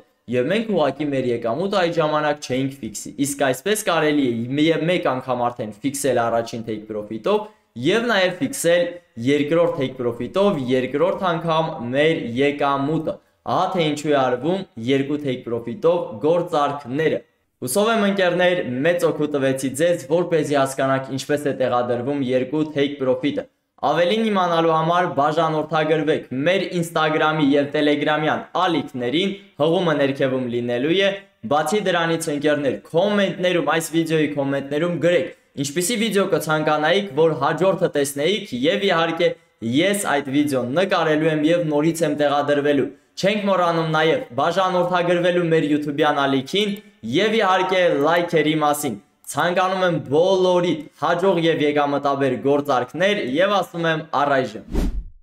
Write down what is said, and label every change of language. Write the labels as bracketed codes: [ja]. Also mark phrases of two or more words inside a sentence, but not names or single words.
[hy] եւ մենք ուղղակի մեր եկամուտը այդ ժամանակ չէինք ֆիքսի։ Իսկ այսպես կարելի է մեկ անգամ արդեն ֆիքսել առաջին [en] take profit- [hy] ով եւ նաեւ ֆիքսել երկրորդ [en] take profit- [hy] ով երկրորդ անգամ մեր եկամուտը։ Ահա թե ինչու է արվում երկու [en] take profit- [hy] ով գործարքները։ Հուսով եմ ընկերներ, մեծ օգուտ տվեցի ձեզ, որպեսզի հասկանաք ինչպես է տեղադրվում երկու [en] take profit- [hy] ը։ Ավելին իմանալու համար բաժանորդագրվեք մեր Instagram-ի եւ Telegram-յան ալիքներին, հղումը ներքևում լինելու է։ Բացի դրանից ընկերներ, կոմենտներում, այս վիդեոյի կոմենտներում գրեք, ինչպիսի վիդեո կցանկանայիք, որ հաջորդը տեսնեիք, եւ իհարկե ես այդ վիդեոն նկարելու եմ եւ նորից եմ տեղադրվելու։ Չենք մոռանում նաեւ բաժանորդագրվելու մեր YouTube-յան ալիքին եւ իհարկե լայքերի մասին։ Ցանկանում եմ բոլորիդ հաջող եւ եկամտաբեր գործարքներ եւ ասում եմ առայժմ